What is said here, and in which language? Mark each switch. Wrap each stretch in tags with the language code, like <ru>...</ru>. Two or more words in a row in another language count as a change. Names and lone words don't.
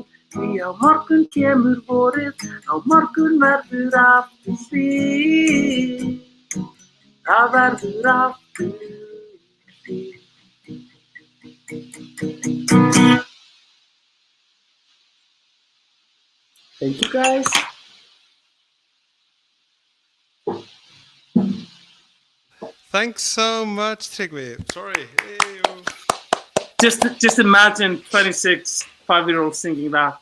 <is>Því á morgun kemur vorið, á morgun verður aftur hlýtt. Það verður aftur hlýtt.</is> <en>Thank you guys. Thanks so much, Tryggvi. Sorry. Just imagine 26 5-year-olds singing that.</en>